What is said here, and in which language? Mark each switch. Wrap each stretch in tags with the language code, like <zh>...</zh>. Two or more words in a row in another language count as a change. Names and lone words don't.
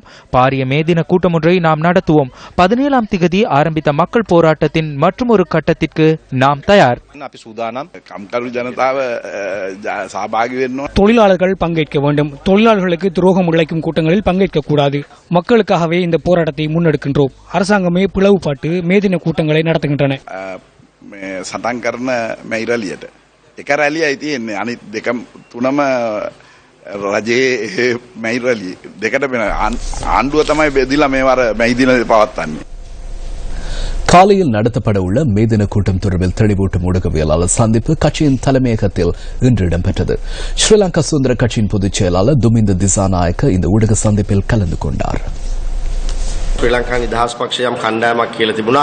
<ta>பாரிய மேதின கூட்டம் ஒன்றை நாம் நடத்துவோம். 17ஆம் திகதி ஆரம்பித்த மக்கள் போராட்டத்தின் மற்றொரு கட்டத்திற்கு நாம் தயார். தொழிலாளர்கள் பங்கேற்க வேண்டும். தொழிலாளர்களுக்கு துரோகம் இழைக்கும் கூட்டங்களில் பங்கேற்க கூடாது. மக்களுக்காகவே இந்த போராட்டத்தை முன்னெடுக்கின்றோம். அரசாங்கமே பிளவுபட்டு மேதின கூட்டங்களை நடத்துகின்றன.</ta> <si>එක රැලියයි තියෙන්නේ අනිත් දෙකම තුනම රජයේ මැයි රැලි දෙකට වෙන ආණ්ඩුව තමයි බෙදලා මේවර මැයි දින පවත්වන්නේ.</si> <ta>காலையில் நடத்தப்பட உள்ள மேதின கூட்டம் தொடர்பில் தெளிவூட்டும் ஊடகவியலாளர் சந்திப்பு கட்சியின் தலைமையகத்தில் இன்று இடம்பெற்றது. ஸ்ரீலங்கா சுதந்திர கட்சியின் பொதுச் செயலாளர் துமிந்த திசாநாயக்க இந்த ஊடக சந்திப்பில் கலந்து கொண்டார்.</ta> <si>ශ්‍රී ලංකා නිදහස් පක්ෂය කණ්ඩායමක් කියලා තිබුණා</si>